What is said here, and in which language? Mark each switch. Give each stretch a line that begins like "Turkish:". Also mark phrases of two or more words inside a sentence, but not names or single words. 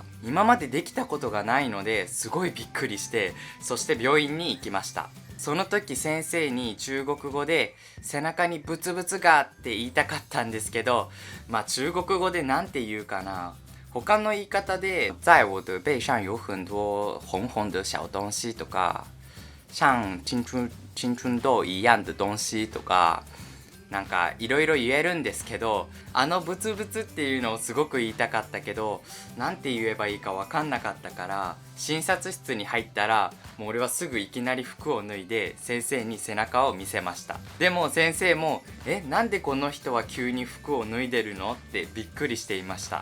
Japanese: 今までできたことがないのですごいびっくりして、そして病院に行きました。その時先生に中国語で背中にブツブツがって言いたかったんですけど、中国語でなんて言うかな。他の言い方で
Chinese: 在我的背上有很多红红的小东西
Japanese: とか、
Chinese: 像青春豆一样的東西
Japanese: とか、いろいろ言えるんですけど、ブツブツっていうのをすごく言いたかったけど、なんて言えばいいか分かんなかったから、診察室に入ったらもう俺はすぐいきなり服を脱いで先生に背中を見せました。でも先生もなんでこの人は急に服を脱いでるのってびっくりしていました。